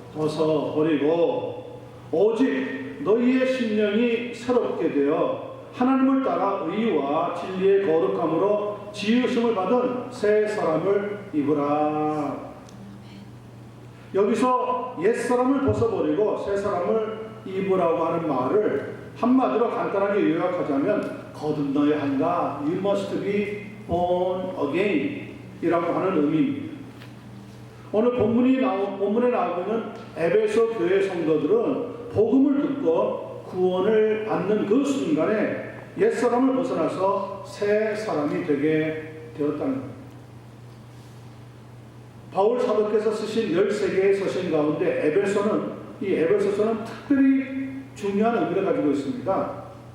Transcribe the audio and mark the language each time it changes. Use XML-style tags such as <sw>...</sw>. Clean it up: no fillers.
<ko>벗어버리고 오직 너희의 심령이 새롭게 되어 하나님을 따라 의와 진리의 거룩함으로 지으심을 받은 새 사람을 입으라. 여기서 옛사람을 벗어버리고 새 사람을 입으라고 하는 말을 한마디로 간단하게 요약하자면 거듭나야 한다.</ko> <en>You must be born again</en> <ko>이라고 하는 의미입니다. 오늘 본문에 나오고 있는 에베소 교회 성도들은 복음을 듣고 구원을 받는 그 순간에 옛사람을 벗어나서 새 사람이 되게 되었다는 겁니다. 바울 사도께서 쓰신 13개의 서신 가운데 이 에베소서는 특별히 중요한 의미를 가지고 있습니다.</ko>